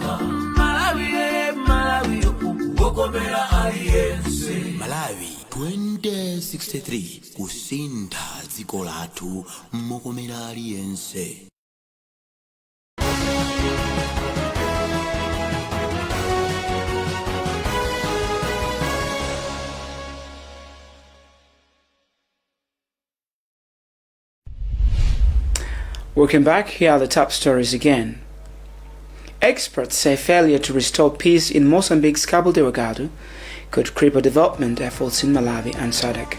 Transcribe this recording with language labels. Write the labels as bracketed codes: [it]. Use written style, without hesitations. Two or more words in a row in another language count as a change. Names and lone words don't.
[ny] Malawi wokomera aliyense Malawi 2063 kusinda dziko lathu mokomera aliyense. [en] Welcome back. Here are the top stories again. Experts say failure to restore peace in Mozambique's Cabo Delgado could cripple development efforts in Malawi and SADC.